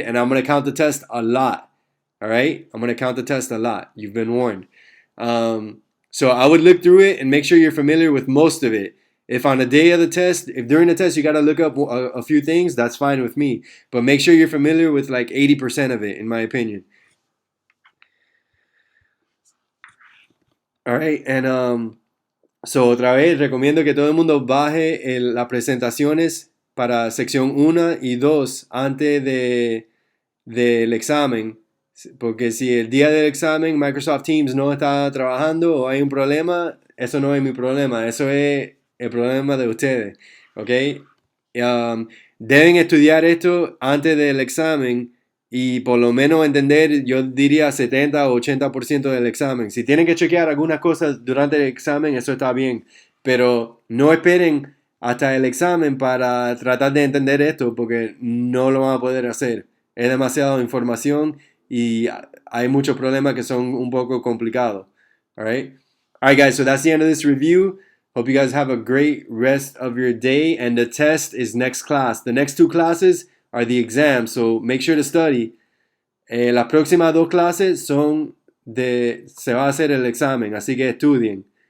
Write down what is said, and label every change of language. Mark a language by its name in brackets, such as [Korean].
[English] And I'm going to count the test a lot. All right? I'm going to count the test a lot. You've been warned. So I would look through it and make sure you're familiar with most of it. If on the day of the test, if during the test you got to look up a few things, that's fine with me. But make sure you're familiar with like 80% of it, in my opinion. Alright, and so [Spanish] otra vez recomiendo que todo el mundo baje las presentaciones para sección 1 y 2 antes del examen. Porque si el día del examen Microsoft Teams no está trabajando o hay un problema, eso no es mi problema, eso es el problema de ustedes. ¿Ok? Deben estudiar esto antes del examen y por lo menos entender, yo diría 70 o 80% del examen. Si tienen que chequear algunas cosas durante el examen, eso está bien. Pero no esperen hasta el examen para tratar de entender esto porque no lo van a poder hacer. Es demasiada información y hay muchos problemas que son un poco complicados. [English] All right? All right, guys, so that's the end of this review. Hope you guys have a great rest of your day. And the test is next class. The next 2 classes are the exams, so make sure to study. [Spanish] Las próximas 2 clases se va a hacer el examen, así que estudien.